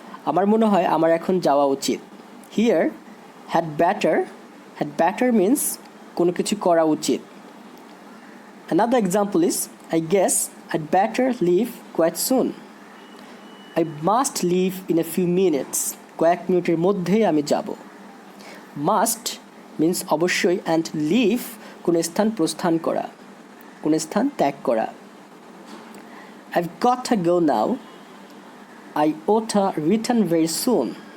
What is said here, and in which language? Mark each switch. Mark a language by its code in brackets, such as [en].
[bn] আমার মনে হয় আমার এখন যাওয়া উচিত। [en] Here, had better means [bn] কোনো কিছু করা উচিত। [en] Another example is, I guess I'd better leave quite soon. I must leave in a few minutes. [bn] কয়েক মিনিটের মধ্যেই আমি যাব। [en] Must means [bn] অবশ্যই, [en] and leave [bn] কোনো স্থান প্রস্থান করা, কোনো স্থান ত্যাগ করা। [en] I've got to go now. I ought to return very soon.